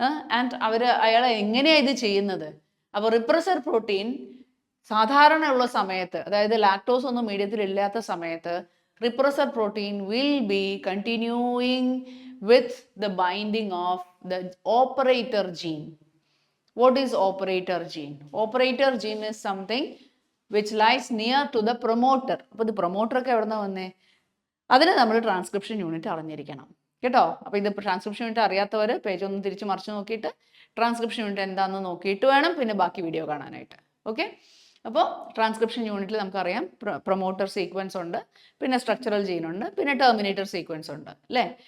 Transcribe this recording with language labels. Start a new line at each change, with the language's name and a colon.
Malayalam: And അയാളെ എങ്ങനെയാണ് ഇത് ചെയ്യുന്നത്? അപ്പോൾ
English: Repressor protein സാധാരണ ഉള്ള സമയത്ത്, അതായത് ലാക്ടോസ് ഒന്നും മീഡിയത്തിൽ ഇല്ലാത്ത സമയത്ത്, repressor protein will be continuing with the binding of the operator gene. What is operator gene? Operator gene is something which lies near to the promoter.
Malayalam: അപ്പോൾ ഇത് പ്രൊമോട്ടർ ഒക്കെ എവിടെ നിന്നാണ് വന്നേ? അതിന് നമ്മൾ ട്രാൻസ്ക്രിപ്ഷൻ യൂണിറ്റ് അറിഞ്ഞിരിക്കണം കേട്ടോ. അപ്പോൾ ഇത് ട്രാൻസ്ക്രിപ്ഷൻ യൂണിറ്റ് അറിയാത്തവർ പേജ് ഒന്ന് തിരിച്ച് മറിച്ച് നോക്കിയിട്ട് ട്രാൻസ്ക്രിപ്ഷൻ യൂണിറ്റ് എന്താണെന്ന് നോക്കിയിട്ട് വേണം പിന്നെ ബാക്കി വീഡിയോ കാണാനായിട്ട്. ഓക്കെ, അപ്പോൾ ട്രാൻസ്ക്രിപ്ഷൻ യൂണിറ്റിൽ നമുക്കറിയാം പ്രൊമോട്ടർ സീക്വൻസ് ഉണ്ട്, പിന്നെ സ്ട്രക്ചറൽ ജീൻ ഉണ്ട്, പിന്നെ ടെർമിനേറ്റർ സീക്വൻസ് ഉണ്ട് അല്ലേ?